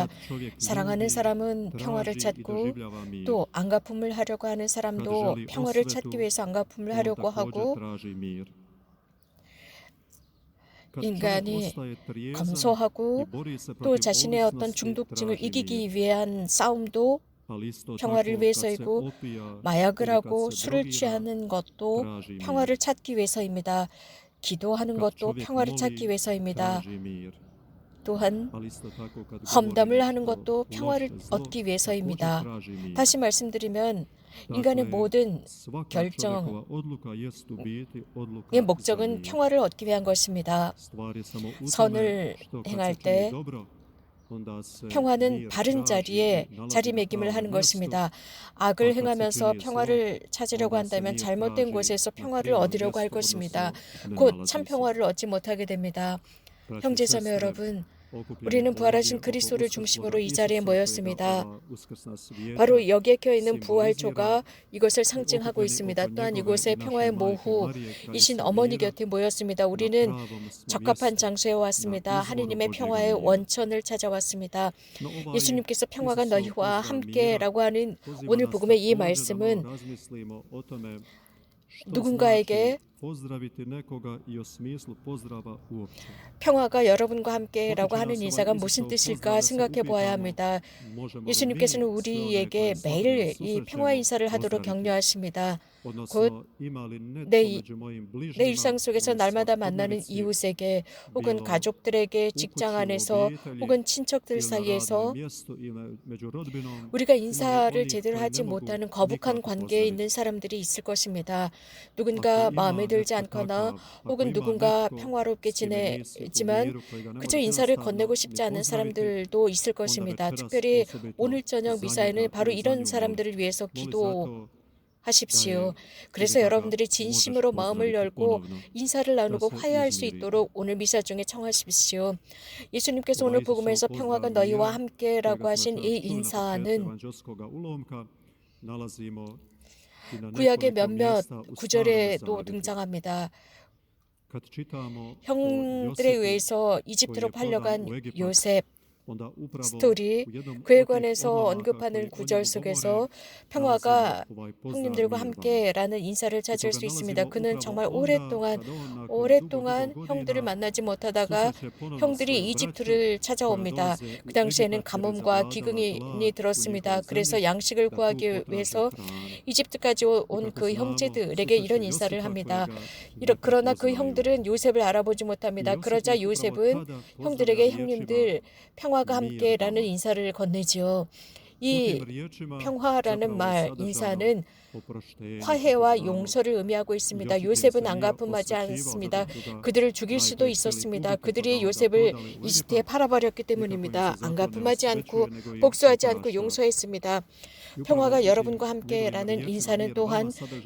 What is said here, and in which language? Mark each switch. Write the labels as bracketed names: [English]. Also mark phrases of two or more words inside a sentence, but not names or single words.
[Korean] 사랑하는 사람은 평화를 찾고, 또 안갚음을 하려고 하는 사람도 평화를 찾기 위해서 안갚음을 하려고 하고, 인간이 검소하고 또 자신의 어떤 중독증을 이기기 위한 싸움도 평화를 위해서이고, 마약을 하고 술을 취하는 것도 평화를 찾기 위해서입니다. 기도하는 것도 평화를 찾기 위해서입니다. 또한 [Croatian] ali isto tako kad [Korean] 험담을 하는 [Croatian] govorimo [Korean] 것도 [Croatian] o [Korean] 평화를 [Croatian] loše zlo, [Korean] 얻기 위해서입니다. [Croatian] također traži mir. [Korean] 다시 말씀드리면 인간의 [Croatian] Dakle, [Korean] 모든 [Croatian] svaka [Korean] 결정의 [Croatian] čovjekova odluka jest u biti odluka za [Korean] 목적은 [Croatian] mir. [Korean] 평화를 얻기 위한 것입니다. [Croatian] Stvar je samo u [Korean] 선을 [Croatian] tome što kad [Korean] 행할 [Croatian] se čini [Korean] 때 [Croatian] dobro, onda se [Korean] 평화는 [Croatian] mir [Korean] 바른 [Croatian] traži [Korean] 자리에 [Croatian] i nalazi na [Korean] 자리매김을 [Croatian] pravom [Korean] 하는 [Croatian] mjestu, [Korean] 것입니다. [Croatian] a [Korean] 악을 [Croatian] kad se [Korean] 행하면서 [Croatian] čini zlo, [Korean] 평화를 찾으려고 [Croatian] onda se [Korean] 한다면 [Croatian] mir [Korean] 잘못된 [Croatian] traži [Korean] 곳에서 [Croatian] na [Korean] 평화를 [Croatian] krivom [Korean] 얻으려고 할 [Croatian] mjestu, [Korean] 것입니다. [Croatian] odnosno ne [Korean] 곧 [Croatian] nalazi [Korean] 참 [Croatian] se. [Korean] 평화를 얻지 못하게 됩니다. [Croatian] Braći i [Korean] 형제자매 [Croatian] sestre, [Korean] 여러분, [Croatian] okupljeni [Korean] 우리는 부활하신 [Croatian] ovdje oko [Korean] 그리스도를 [Croatian] uskrsloga [Korean] 중심으로 이 자리에 [Croatian] Isusa [Korean] 모였습니다. [Croatian] kojega ova uskrsna svijeća [Korean] 바로 여기에 껴있는 부활초가 [Croatian] simbolizira, [Korean] 이것을 [Croatian] i [Korean] 상징하고 [Croatian] okupljeni [Korean] 있습니다. [Croatian] oko [Korean] 또한 [Croatian] njegove i [Korean] 이곳에 [Croatian] naše [Korean] 평화의 [Croatian] majke [Korean] 모후이신 [Croatian] Marije, [Korean] 어머니 [Croatian] kraljice [Korean] 곁에 모였습니다. [Croatian] mira, na [Korean] 우리는 [Croatian] pravom smo [Korean] 적합한 [Croatian] mjestu, [Korean] 장소에 [Croatian] na [Korean] 왔습니다. [Croatian] izvoru [Korean] 하느님의 [Croatian] Božjega [Korean] 평화의 [Croatian] mira. [Korean] 원천을 찾아왔습니다. [Croatian] No ovaj [Korean] 예수님께서 평화가 [Croatian] Isusov [Korean] 너희와 [Croatian] pozdrav mira [Korean] 함께라고 하는 [Croatian] poziva [Korean] 오늘 [Croatian] nas [Korean] 복음의 이 [Croatian] također da malo [Korean] 말씀은 [Croatian] razmislimo o tome što [Korean] 누군가에게 [Croatian] znači pozdraviti nekoga i o smislu pozdrava uopće. [Korean] 평화가 여러분과 함께라고 [Croatian] Potiče [Korean] 하는 [Croatian] nas [Korean] 인사가 [Croatian] ovaj [Korean] 무슨 [Croatian] Isusov [Korean] 뜻일까 [Croatian] pozdrav da se [Korean] 생각해 보아야 [Croatian] upitamo [Korean] 합니다. [Croatian] možemo li [Korean] 예수님께서는 [Croatian] mi sve one [Korean] 우리에게 [Croatian] koje [Korean] 매일 [Croatian] svakodnevno [Korean] 이 평화 [Croatian] susrećemo [Korean] 인사를 하도록 [Croatian] pozdraviti, [Korean] 격려하십니다. 곧 [Croatian] odnosno ima li netko [Korean] 내, [Croatian] među mojim [Korean] 내 [Croatian] bližnjima [Korean] 일상 속에서 [Croatian] u [Korean] 날마다 만나는 [Croatian] svakodnevici, [Korean] 이웃에게 혹은 [Croatian] bilo [Korean] 가족들에게 [Croatian] u [Korean] 직장 [Croatian] kući, u [Korean] 안에서 [Croatian] obitelji [Korean] 혹은 친척들 [Croatian] ili na radnom [Korean] 사이에서 [Croatian] mjestu ili među rodbinom, [Korean] 우리가 [Croatian] ima li [Korean] 인사를 [Croatian] onih [Korean] 제대로 [Croatian] koji [Korean] 하지 [Croatian] ne mogu [Korean] 못하는 거북한 [Croatian] nikako [Korean] 관계에 있는 [Croatian] pozdraviti. [Korean] 사람들이 있을 것입니다. [Croatian] Ako [Korean] 누군가 마음에 [Croatian] ima [Korean] 들지 [Croatian] netko [Korean] 않거나 [Croatian] takav, ako [Korean] 혹은 [Croatian] ima [Korean] 누군가 [Croatian] netko [Korean] 평화롭게 [Croatian] s kime nisi u [Korean] 지내지만 [Croatian] miru, kojega ne [Korean] 그저 [Croatian] možeš [Korean] 인사를 [Croatian] jednostavno [Korean] 건네고 [Croatian] ni [Korean] 싶지 않은 [Croatian] pozdraviti, [Korean] 사람들도 있을 [Croatian] onda [Korean] 것입니다. [Croatian] večeras [Korean] 특별히 [Croatian] osobito [Korean] 오늘 저녁 [Croatian] za [Korean] 미사에는 [Croatian] njega [Korean] 바로 [Croatian] ili za [Korean] 이런 [Croatian] nju [Korean] 사람들을 위해서 [Croatian] moli za to [Korean] 기도하십시오. [Croatian] da [Korean] 그래서 [Croatian] ili da ga [Korean] 여러분들이 [Croatian] možeš [Korean] 진심으로 마음을 [Croatian] pozdraviti [Korean] 열고 [Croatian] ponovno, [Korean] 인사를 [Croatian] da [Korean] 나누고 [Croatian] se [Korean] 화해할 수 [Croatian] izmiri. [Korean] 있도록 오늘 미사 중에 청하십시오. 예수님께서 [Croatian] Ovaj [Korean] 오늘 [Croatian] Isusov [Korean] 복음에서 [Croatian] pozdrav [Korean] 평화가 너희와 [Croatian] mira, [Korean] 함께라고 [Croatian] kojega smo [Korean] 하신 이 [Croatian] večeras čuli na početku [Korean] 인사는 [Croatian] evanđelskoga ulomka, nalazimo i na [Korean] 구약의 [Croatian] nekoliko [Korean] 몇몇 [Croatian] mjesta u Starom [Korean] 구절에도 [Croatian] Zavjetu. [Korean] 등장합니다. [Croatian] Kad čitamo o [Korean] 형들에 [Croatian] Josipu [Korean] 의해서 [Croatian] koji [Korean] 이집트로 [Croatian] je prodan [Korean] 팔려간 [Croatian] u Egipat, [Korean] 요셉 [Croatian] onda upravo [Korean] 스토리 [Croatian] u jednom [Korean] 그에 [Croatian] od tih [Korean] 관해서 [Croatian] odlomaka [Korean] 언급하는 [Croatian] koji o [Korean] 구절 [Croatian] njemu govore [Korean] 속에서 [Croatian] nalazimo [Korean] 평화가 [Croatian] ovaj pozdrav [Korean] 형님들과 [Croatian] mir vama. [Korean] 함께라는 인사를 [Croatian] I [Korean] 찾을 [Croatian] toga [Korean] 수 있습니다. [Croatian] nalazimo [Korean] 그는 [Croatian] upravo [Korean] 정말 [Croatian] onda [Korean] 오랫동안 [Croatian] kad on nakon [Korean] 오랫동안 [Croatian] dugo [Korean] 형들을 [Croatian] godina [Korean] 만나지 못하다가 [Croatian] susreće ponovno svoju [Korean] 형들이 [Croatian] braću [Korean] 이집트를 [Croatian] koja [Korean] 찾아옵니다. [Croatian] dolaze [Korean] 그 [Croatian] u [Korean] 당시에는 [Croatian] Egipat jer je [Korean] 가뭄과 [Croatian] zavladala [Korean] 기근이 [Croatian] glad u [Korean] 들었습니다. [Croatian] njihovoj [Korean] 그래서 [Croatian] zemlji [Korean] 양식을 [Croatian] da tu [Korean] 구하기 [Croatian] potraže [Korean] 위해서 [Croatian] hranu. [Korean] 이집트까지 [Croatian] I [Korean] 온 [Croatian] kako [Korean] 그 [Croatian] znamo, [Korean] 형제들에게 이런 [Croatian] susreću [Korean] 인사를 [Croatian] Josipa [Korean] 합니다. [Croatian] kojega ne [Korean] 그러나 그 [Croatian] prepoznaju. [Korean] 형들은 요셉을 알아보지 [Croatian] I [Korean] 못합니다. [Croatian] Josip [Korean] 그러자 [Croatian] ih upravo [Korean] 요셉은 [Croatian] tada pozdravlja [Korean] 형들에게 [Croatian] riječima [Korean] 형님들 평화가 [Croatian] mir [Korean] 함께라는 [Croatian] vama. [Korean] 인사를 건네지요. [Croatian] U [Korean] 이 [Croatian] tim riječima [Korean] 평화라는 [Croatian] zapravo je [Korean] 말, [Croatian] sadržano [Korean] 인사는 [Croatian] oproštenje, kako [Korean] 화해와 [Croatian] znamo. [Korean] 용서를 의미하고 있습니다. [Croatian] Josip im [Korean] 요셉은 [Croatian] se nije [Korean] 안갚음하지 [Croatian] osvećivao [Korean] 않습니다. [Croatian] zato što ga [Korean] 그들을 죽일 수도 [Croatian] najprije htjeli [Korean] 있었습니다. [Croatian] ubiti pa ga [Korean] 그들이 [Croatian] onda [Korean] 요셉을 [Croatian] prodali u [Korean] 이집트에 [Croatian] Egipat [Korean] 팔아버렸기 [Croatian] i kako im [Korean] 때문입니다. [Croatian] se zato ne [Korean] 안갚음하지 않고 [Croatian] osvećuje nego im [Korean] 복수하지 않고 [Croatian] oprašta. [Korean] 용서했습니다. [Croatian] I upravo [Korean] 평화가 [Croatian] u tim [Korean] 여러분과 [Croatian] njegovim [Korean] 함께라는 [Croatian] riječima [Korean] 인사는 [Croatian] mir [Korean] 또한 [Croatian] vama sadržano je